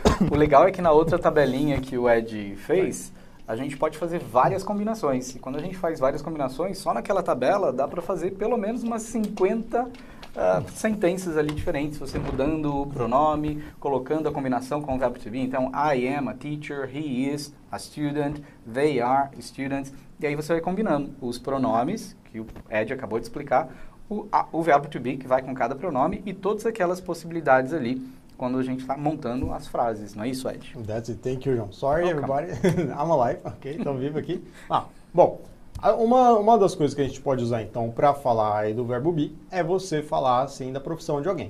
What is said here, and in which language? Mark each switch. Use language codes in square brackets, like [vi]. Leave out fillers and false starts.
[pt] O legal é que na outra tabelinha que o Ed fez, a gente pode fazer várias combinações. E quando a gente faz várias combinações, só naquela tabela dá para fazer pelo menos umas 50 sentenças ali diferentes. Você mudando o pronome, colocando a combinação com o verbo to be. [en] Então, I am a teacher, he is a student, they are students. [pt] E aí você vai combinando os pronomes, que o Ed acabou de explicar, o verbo to be, que vai com cada pronome, e todas aquelas possibilidades ali quando a gente está montando as frases, não é isso, Ed? [en] That's it. Thank you, John. Sorry, everybody. I'm alive. Ok, [pt] estou vivo aqui. Bom, uma das coisas que a gente pode usar, então, para falar aí do verbo be, é você falar, assim, da profissão de alguém.